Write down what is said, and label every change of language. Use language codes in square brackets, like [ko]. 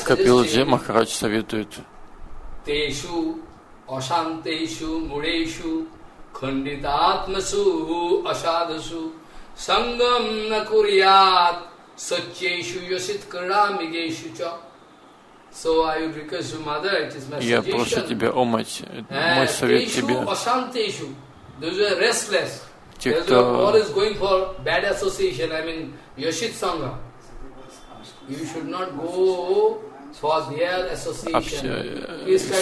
[ru] Капилджи Махарадж советует. [sa] Тешу, ашантешу, мурешу, кандидатмасу, ашадасу, сангам накурят. Сочейшу йосит крами гейшу ча. [en] So I would request you, mother, it is my suggestion. [ru] Я прошу тебя, о мать, мой совет тебе. [sa] Тешу ашантешу. [en] Those are restless. [ru] Те, кто... [en] All is going for bad association, I mean, йосит санга. You should not go for their association.